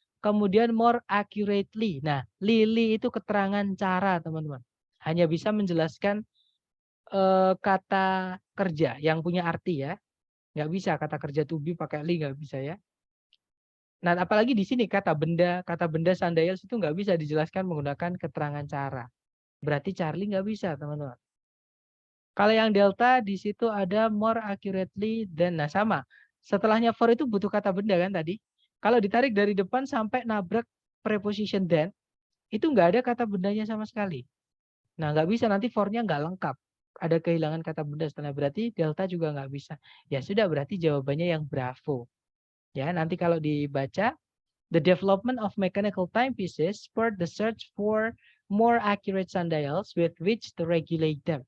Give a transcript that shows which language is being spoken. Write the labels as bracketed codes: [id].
[id] Kemudian more accurately. Nah Lily itu keterangan cara teman-teman. Hanya bisa menjelaskan kata kerja yang punya arti ya. Nggak bisa kata kerja to be pakai li, nggak bisa ya. Nah, apalagi di sini kata benda sundials itu nggak bisa dijelaskan menggunakan keterangan cara. Berarti Charlie nggak bisa, teman-teman. Kalau yang Delta di situ ada more accurately dan nah sama. Setelahnya for itu butuh kata benda kan tadi. Kalau ditarik dari depan sampai nabrak preposition then, itu nggak ada kata bendanya sama sekali. Nah, nggak bisa nanti for-nya nggak lengkap. Ada kehilangan kata benda setelah berarti Delta juga nggak bisa. Ya sudah berarti jawabannya yang Bravo. Ya, nanti kalau dibaca [en] the development of mechanical timepieces spurred the search for more accurate sundials with which to regulate them.